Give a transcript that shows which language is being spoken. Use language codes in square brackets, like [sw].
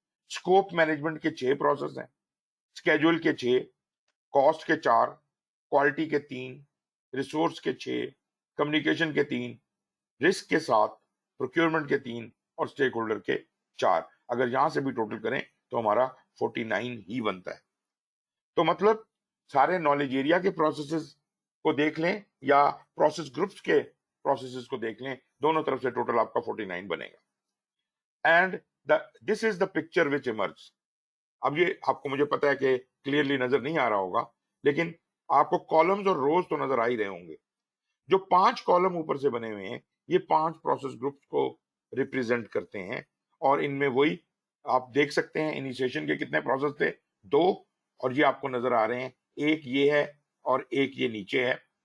[ur] Scope management کے 6 process ہیں، schedule کے 6، کاسٹ کے 4، کوالٹی کے 3، ریسورس کے 6، کمیونیکیشن کے 3، رسک کے 7، پروکیورمنٹ کے 3 اور اسٹیک ہولڈر کے 4. اگر یہاں سے بھی ٹوٹل کریں تو ہمارا 49 ہی بنتا ہے. تو مطلب سارے نالج ایریا کے پروسیسز کو دیکھ لیں یا پروسیس گروپس کے پروسیسز کو دیکھ لیں، دونوں طرف سے ٹوٹل آپ کا 49 بنے گا. [en] And this is the picture which emerge. [ur] اب یہ آپ کو مجھے پتا ہے کہ کلیئرلی نظر نہیں آ رہا ہوگا، لیکن آپ کو کالمز اور روز تو نظر آ ہی رہے ہوں گے. جو 5 کالم اوپر سے بنے ہوئے ہیں یہ 5 پروسیس گروپس کو ریپریزنٹ کرتے ہیں، اور ان میں وہی آپ دیکھ سکتے ہیں انیشیشن کے کتنے پروسیس تھے، 2، اور یہ آپ کو نظر آ رہے ہیں، ایک یہ ہے اور ایک یہ نیچے ہے.